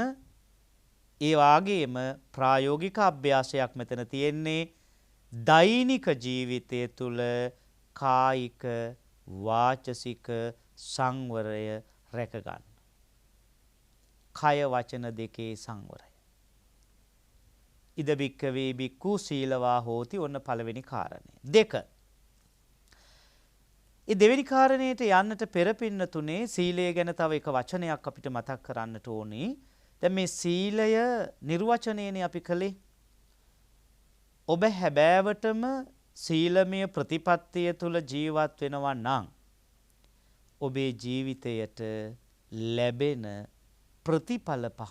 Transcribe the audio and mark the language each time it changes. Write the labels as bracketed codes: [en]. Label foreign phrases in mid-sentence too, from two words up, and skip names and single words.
[si] ඒ වාගේම ප්‍රායෝගික අභ්‍යාසයක් මෙතන තියෙන්නේ. දෛනික ජීවිතය තුළ කායික වාචසික සංවරය රැක ගන්න. කය වචන දෙකේ සංවරය. [pi] ඉද බික්කවේ බික්කු සීලවා හෝති [si] ඔන්න පළවෙනි කාරණය. [pi] 2. [si] ඒ දෙවෙනි කාරණයට යන්නට පෙර පින්නතුනේ සීලය ගැන තව එක වචනයක් අපිට මතක් කරන්නට ඕනේ. දැන් මේ සීලය නිර්වචනයනේ අපි කළේ. ඔබ හැබෑවටම සීලමය ප්‍රතිපත්තිය තුල ජීවත් වෙනවා නම් ඔබේ ජීවිතයට ලැබෙන ප්‍රතිඵල පහක්.